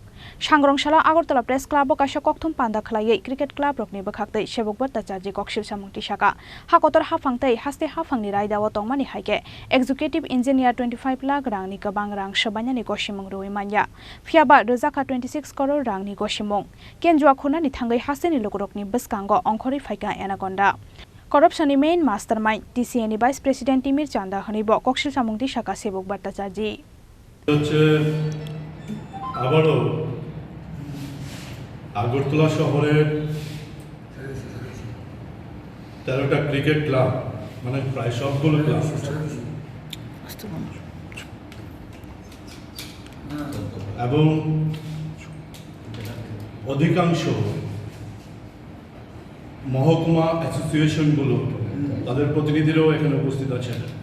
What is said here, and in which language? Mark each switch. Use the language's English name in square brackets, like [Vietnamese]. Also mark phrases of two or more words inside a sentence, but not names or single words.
[Kok Borok] sangrongshalo Agartala press club o kaisa kokthum panda khlaiei cricket club rokni bwkhaktwi Sebok Bhartacharjee kokshil samung tisaka ha kotor hafang tei haste hafang ni raidao tongmani haike [English] executive engineer [Kok Borok] 25 lakh rang ni kabang rang sabanyani Goshimung Rui Manya Fiaba Rozaka 26 crore rang ni Goshimung Kenjuwa Khurnani Thangwi Hasteni Lukurokni Bwskango wngkhorwi Phaikha Anaconda corruption ni [English] main mastermind [Kok Borok] TCA ni [English] vice president [Kok Borok] Timir Chanda hanibo kokshil samung tisaka Sebok Bhartacharjee [Bangla] আবারও আগরতলা শহরের 13টা ক্রিকেট ক্লাব মানে প্রায় সবগুলো ক্লাব এবং অধিকাংশ মহকুমা অ্যাসোসিয়েশনগুলো তাদের প্রতিনিধিরাও এখানে উপস্থিত আছেন